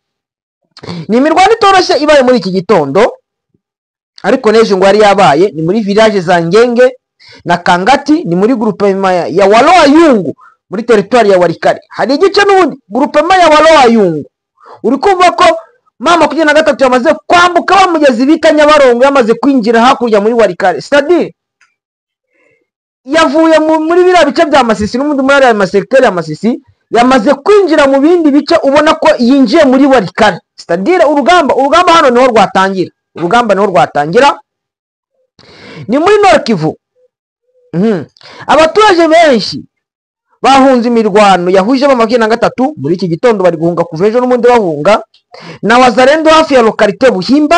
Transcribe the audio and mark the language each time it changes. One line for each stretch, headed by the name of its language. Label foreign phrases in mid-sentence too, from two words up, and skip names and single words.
Kinyarwanda: Ni imirwano itoroshye ibaye muri iki gitondo, ariko neje ngo ari yabaye ni muri village za Ngenge na Kangati, ni muri groupement ya Waloa Yungu muri territoire ya Warikare. Hari igice n'ubundi groupement ya Waloa Yungu uri kumva ko mama 23 yamaze kwambuka bamugezi bita Nyabarongo, yamaze kwinjira hakurya muri Warikare,
French: c'est-à-dire
Kinyarwanda: yavuye muri bira bice bya Masisi n'ubundi muri ya secteur ya Masisi, yamaze kwinjira mu bindi bice, ubona ko yinjiye muri Warikare.
French: C'est-à-dire
Kinyarwanda: urugamba hano niho rwatangira, ni muri Nord Kivu. Abaturage benshi bahunze imirwano yahuje ba 23 muri iki gitondo, bari guhunga kuva ejo n'ubundi bahunga na Wazalendu hafi ya localité Buhimba.